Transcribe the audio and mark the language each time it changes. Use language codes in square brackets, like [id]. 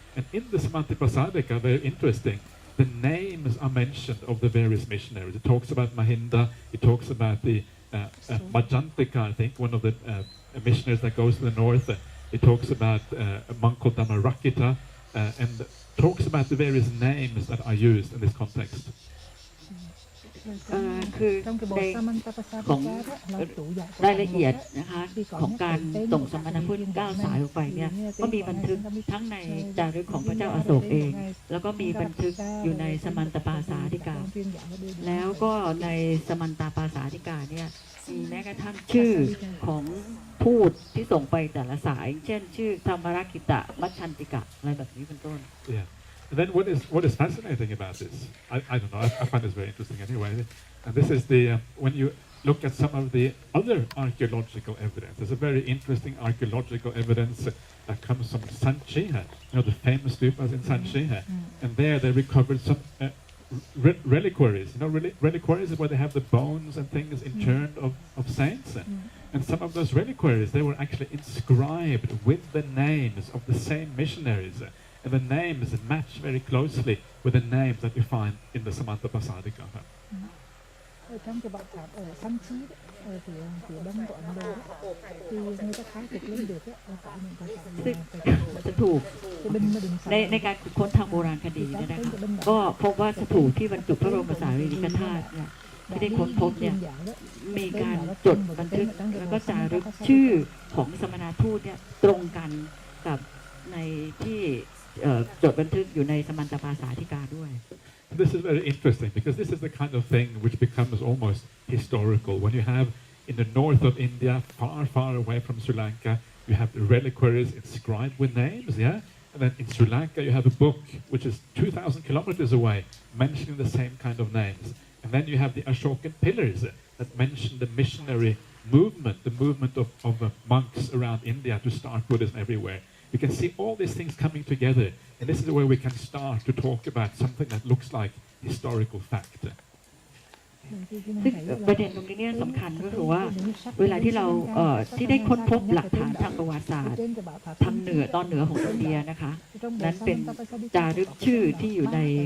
[en] And in the Samantapasadika, very interesting, the names are mentioned of the various missionaries. It talks about Mahinda, it talks about the Majantika, I think, one of the missionaries that goes to the north. It talks about Manko Dhammarakkhita, and talks about the various names that are used in this context. [th] คือในของรายละเอียดนะคะของการส่งสมณทูตก้าวสายออกไปเนี่ยก็มีบันทึกทั้งในจารึกของพระเจ้าอโศกเองแล้วก็มีบันทึกอยู่ในสมันตปาสาธิกาแล้วก็ในสมันตปาสาธิกาเนี่ยมีแม้กระทั่งชื่อของทูตที่ส่งไปแต่ละสายเช่นชื่อธรรมรักขิตะมัชชันติกะอะไรแบบนี้เป็นต้น [en] And then what is fascinating about this, I don't know, I find this very interesting anyway, and this is when you look at some of the other archaeological evidence, there's a very interesting archaeological evidence that comes from Sanchiha, the famous stupas in Sanchiha, and there they recovered some reliquaries, reliquaries is where they have the bones and things interned of saints, and some of those reliquaries, they were actually inscribed with the names of the same missionaries. And the names match very closely with the names that you find in the Samantapasadika. [vi] Trong cái bản tháp ở Sanchi ở phía đông của Ấn Độ thì người ta khai thực lên được có những cái [th] สถูปในการค้นทางโบราณคดีเนี่ยนะคะก็พบว่าสถูปที่บรรจุพระบรมสารีริกธาตุเนี่ยที่ได้ค้นพบเนี่ยมีการจดบันทึกแล้วก็จารึกชื่อของสมณทูตเนี่ยตรงกันกับในที่จดบันทึกอยู่ในสมันตปาสาธิกาด้วย [en] This is very interesting because this is the kind of thing which becomes almost historical. When you have in the north of India, far away from Sri Lanka, you have the reliquaries inscribed with names, yeah? And then in Sri Lanka, you have a book which is 2,000 kilometers away, mentioning the same kind of names. And then you have the Ashokan pillars that mention the missionary movement, the movement of monks around India to start Buddhism everywhere. You can see all these things coming together, and this is where we can start to talk about something that looks like historical fact. [th] ซึ่งประเด็นตรงนี้เนี่ยสำคัญก็คือว่าเวลาที่เราที่ได้ค้นพบหลักฐานทางประวัติศาสตร์ทางเหนือตอนเหนือของอินเดียนะคะนั้นเป็นจารึกชื่อที่อยู่ใน